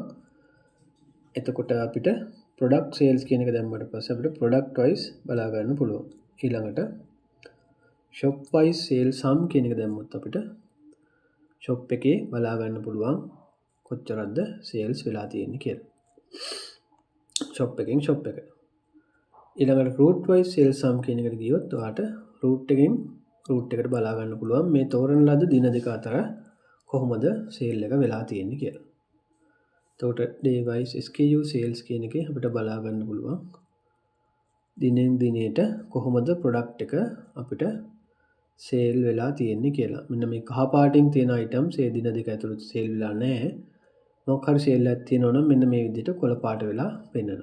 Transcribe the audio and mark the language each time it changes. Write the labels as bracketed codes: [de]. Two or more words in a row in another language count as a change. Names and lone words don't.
[si] එතකොට අපිට [en] product sales [si] කියන එක දැම්මට පස්සේ අපිට [en] product wise [si] බලා ගන්න පුළුවන්. ඊළඟට [en] shop wise sales sum [si] කියන එක දැම්මොත් අපිට shop එකේ බලා ගන්න පුළුවන් කොච්චරක්ද sales වෙලා තියෙන්නේ කියලා. shop එකෙන් shop එකට. ඊළඟට [en] route wise sales sum [si] කියන එකට ගියොත් ඔයාලට route එකෙන් route එකට බලා ගන්න පුළුවන් මේ තෝරන ලද දින දෙක අතර කොහොමද sale එක වෙලා තියෙන්නේ කියලා. එතකොට [en] day wise SKU sales [si] කියන එකේ අපිට බලා ගන්න පුළුවන් දිනෙන් දිනේට කොහොමද product එක අපිට sale වෙලා තියෙන්නේ කියලා. මෙන්න මේ කහ පාටින් තියෙන items ඒ දින දෙක ඇතුළත sale වෙලා නැහැ. මොකක් හරි sale එකක් තියෙනවා නම් මෙන්න මේ විදිහට කොළ පාට වෙලා පෙන්නනවා.